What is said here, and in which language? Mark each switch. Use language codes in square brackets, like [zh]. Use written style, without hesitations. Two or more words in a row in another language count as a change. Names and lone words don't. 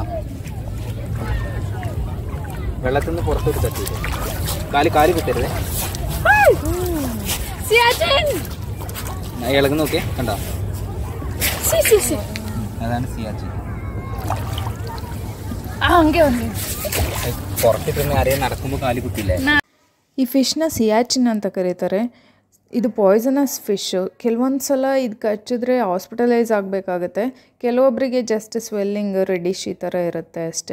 [ml] വെള്ളത്തിന് പുറത്തോട്ട് തട്ടിയിട്ട് കാല് കുത്തരുത്. ഇളകി നോക്കിയേ കണ്ടോ, അതാണ് സിയാച്ചിൻ. പുറത്തിട്ട് ആരെയും നടക്കുമ്പോൾ കാല് കുത്തില്ലേ. [kn] ಈ ಫಿಶ್ನ ಸಿಯಾಚಿನ್ ಅಂತ ಕರೀತಾರೆ. ಇದು [en] poisonous fish. [kn] ಕೆಲವೊಂದು ಸಲ ಇದು ಕಚ್ಚಿದ್ರೆ ಹಾಸ್ಪಿಟಲೈಸ್ ಆಗಬೇಕಾಗತ್ತೆ. ಕೆಲವೊಬ್ಬರಿಗೆ [en] just swelling reddish [kn] ಈ ಥರ ಇರುತ್ತೆ ಅಷ್ಟೇ.